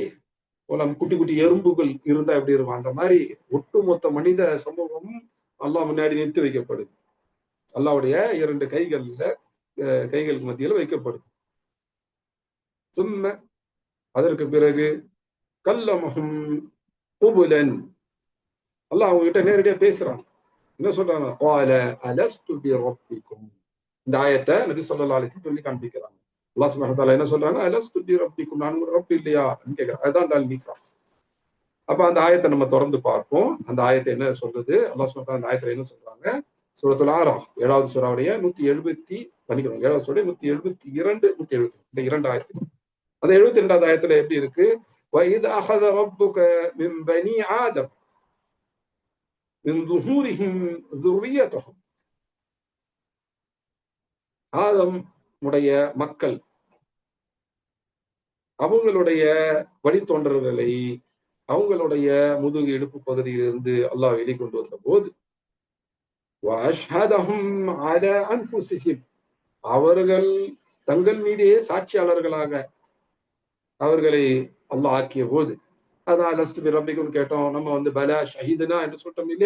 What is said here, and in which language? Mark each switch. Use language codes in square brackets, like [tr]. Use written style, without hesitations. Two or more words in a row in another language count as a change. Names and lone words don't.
[ta] குட்டி குட்டி எறும்புகள் இருந்தா எப்படி இருக்கும், அந்த மாதிரி ஒட்டுமொத்த மனித சமூகம் அல்லாஹ் முன்னாடி நிறுத்தி வைக்கப்படுது. அல்லாஹ்வுடைய இரண்டு கைகளுக்கு மத்தியில் வைக்கப்படுது. சும்ம, அதற்கு பிறகு [ar] كلمهم قبلا, [ta] அல்லாஹ் அவங்க கிட்ட நேரடியா பேசுறாங்க. என்ன சொல்றாங்க? [ar] قال ألست بربكم. [ta] இந்த ஆயத்தை நபி [ar] صلى الله عليه وسلم [ta] சொல்லி காண்பிக்கிறாங்க. [ar] الله سبحانه وتعالى [ta] என்ன சொல்றாங்க? [ar] ألست بربكم, [ta] நான் உங்க ரப் இல்லையா கேட்கிறேன். அதுதான் [ar] الميثاق. [ta] அப்ப அந்த ஆயத்தை நம்ம தொடர்ந்து பார்ப்போம். அந்த ஆயத்தை என்ன சொல்றது? [ar] الله سبحانه وتعالى [ta] அந்த ஆயத்துல என்ன சொல்றாங்க? சூரத்துல் ஆராஃப் 7வது சூராவுடைய 170 பண்ணிக்கணும், 7வது சூரா 172 170 இந்த இரண்டு ஆயத்து. அந்த 72வது ஆயத்துல எப்படி இருக்கு? [ar] وَإِذْ أَخَذَ رَبُّكَ مِنْ بَنِي آدَمَ مِنْ ظُهُورِهِمْ ذُرِّيَّتَهُمْ. [ta] ஆதம் உடைய மக்கள் அவங்களுடைய வழித்தோன்றல்களை அவங்களுடைய முதுகு இடுப்பு பகுதியிலிருந்து அல்லாஹ் வெளிக்கொண்டு வந்த போது, அவர்கள் தங்கள் மீதே சாட்சியாளர்களாக அவர்களை அல்லாஹ் ஆக்கிய போது, அதான் [ar] لست بربكم [ta] கேட்டோம், நம்ம வந்து [ar] بلى شهدنا [ta] என்று சொல்லிட்டோம் இல்லையா?